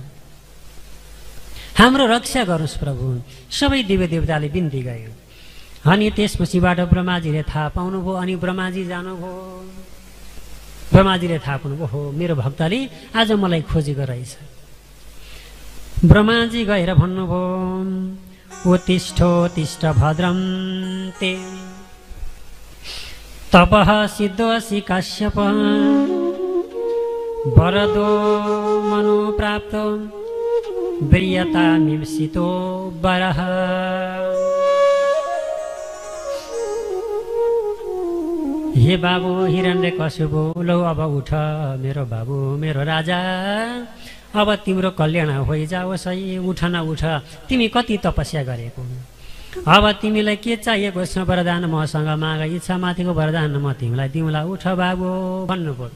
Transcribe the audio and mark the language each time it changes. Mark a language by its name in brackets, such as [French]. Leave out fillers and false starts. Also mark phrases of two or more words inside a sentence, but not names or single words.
[Nepali] हाम्रो रक्षा गर्नुहोस् प्रभु, सबै देवी देवताले बिन्ती गयो। अनि त्यसपछिबाट ब्रह्माजीले थाहा पाउनुभयो। अनि ब्रह्माजी जानुभयो। ब्रह्माजीले थाहा पाउनुभयो, हो मेरो भक्तले आज मलाई खोजेको रहेछ। ब्रह्माजी गएर भन्नुभयो, [Sanskrit] उत्तिष्ठोत्तिष्ठ भद्रं ते तपः सिद्धोऽसि काश्यप वरदो मनु प्राप्तो वीर्यता मिंसितो वरः। [Nepali] हे बाबु हिरण्यकश्यपु, लौ अब उठ मेरो बाबु, मेरो राजा, अब तिम्रो कल्याण होइजाओस् है। उठ न उठ, तिमी कति तपस्या गरेको। अब तिमीलाई के चाहिएको छ वरदान मसँग माग, इच्छा माथिको वरदान म तिमीलाई दिउँला, उठ बाबु भन्नुभयो।